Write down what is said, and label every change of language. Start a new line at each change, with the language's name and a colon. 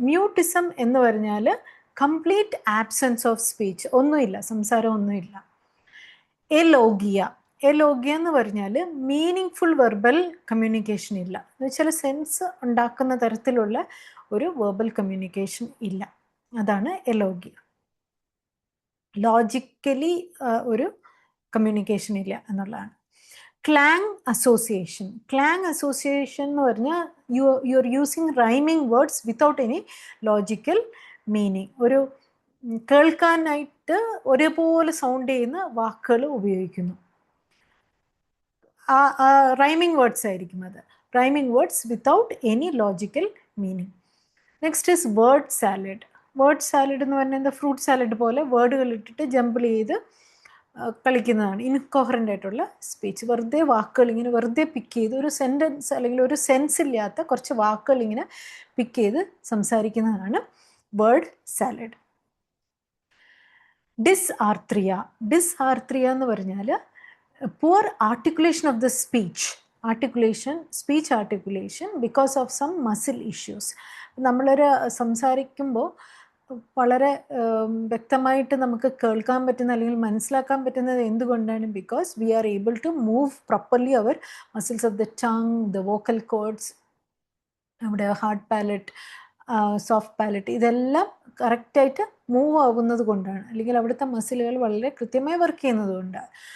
English: Mutism
Malayalam: എന്ന് പറഞ്ഞാൽ
English: complete absence of speech.
Malayalam: ഒന്നുമില്ല, സംസാരം ഒന്നുമില്ല. Alogia. Alogia എന്ന് പറഞ്ഞാൽ മീനിങ് വെർബൽ കമ്മ്യൂണിക്കേഷൻ ഇല്ല എന്ന് വെച്ചാൽ സെൻസ് ഉണ്ടാക്കുന്ന തരത്തിലുള്ള ഒരു വെർബൽ കമ്മ്യൂണിക്കേഷൻ ഇല്ല. അതാണ് എലോഗിയ. ലോജിക്കലി ഒരു കമ്മ്യൂണിക്കേഷൻ ഇല്ല എന്നുള്ളതാണ്.
English: Clang association. Clang association
Malayalam: എന്ന് പറഞ്ഞാൽ
English: You are using rhyming words without any logical meaning.
Malayalam: ഒരു കേൾക്കാനായിട്ട് ഒരേപോലെ സൗണ്ട് ചെയ്യുന്ന വാക്കുകൾ ഉപയോഗിക്കുന്നു.
English: rhyming words
Malayalam: ആയിരിക്കും അത്.
English: Rhyming words without any logical meaning. Next is word salad.
Malayalam: Word salad എന്ന് പറഞ്ഞാൽ എന്താ, ഫ്രൂട്ട് സാലഡ് പോലെ വേർഡുകൾ ഇട്ടിട്ട് ജമ്പിൾ ചെയ്ത് കളിക്കുന്നതാണ്. ഇൻകോഹറൻ്റ് ആയിട്ടുള്ള സ്പീച്ച്. വെറുതെ വാക്കുകൾ ഇങ്ങനെ വെറുതെ പിക്ക് ചെയ്ത് ഒരു സെൻറ്റൻസ് അല്ലെങ്കിൽ ഒരു സെൻസ് ഇല്ലാത്ത കുറച്ച് വാക്കുകൾ ഇങ്ങനെ പിക്ക് ചെയ്ത് സംസാരിക്കുന്നതാണ് വേർഡ് സാലഡ്.
English: Dysarthria. Dysarthria
Malayalam: എന്ന് പറഞ്ഞാൽ
English: poor articulation of the speech. Speech articulation because of some muscle issues.
Malayalam: നമ്മളൊരു സംസാരിക്കുമ്പോൾ വളരെ വ്യക്തമായിട്ട് നമുക്ക് കേൾക്കാൻ പറ്റുന്ന അല്ലെങ്കിൽ മനസ്സിലാക്കാൻ പറ്റുന്നത് എന്തുകൊണ്ടാണ്?
English: because we are able to move properly our muscles of the tongue, the vocal cords,
Malayalam: നമ്മുടെ ഹാർഡ് പാലറ്റ്, സോഫ്റ്റ് പാലറ്റ്, ഇതെല്ലാം കറക്റ്റായിട്ട് മൂവ് ആകുന്നത് കൊണ്ടാണ്, അല്ലെങ്കിൽ അവിടുത്തെ മസിലുകൾ വളരെ കൃത്യമായി വർക്ക് ചെയ്യുന്നത് കൊണ്ടാണ്.